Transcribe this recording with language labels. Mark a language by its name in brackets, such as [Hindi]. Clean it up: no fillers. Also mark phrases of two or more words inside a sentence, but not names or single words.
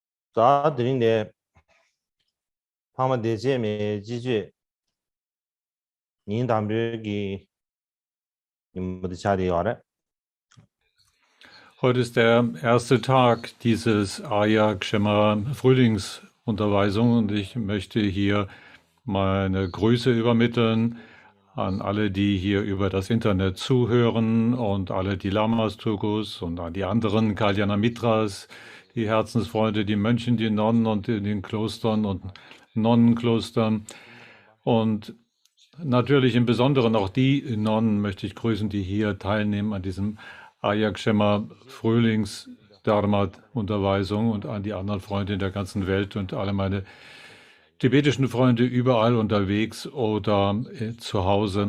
[German] 자, 드린데 파마 대제메 지주 닌 담비기 임무드 차리 와래. Heute ist der erste Tag dieses Aya Kshema Frühlingsunterweisung und ich möchte hier meine Grüße übermitteln an alle, die hier über das Internet zuhören und alle die Lamas Tugus und an die anderen [Sanskrit] Kalyana Mitras, [German] die Herzensfreunde, die Mönchen, die Nonnen und in den Klostern und Nonnenklostern und natürlich im Besonderen auch die Nonnen möchte ich grüßen, die hier teilnehmen an diesem Aya Kshema Frühlings-Dharma-Unterweisung und an die anderen Freunde in der ganzen Welt und alle meine tibetischen Freunde überall unterwegs oder zu Hause.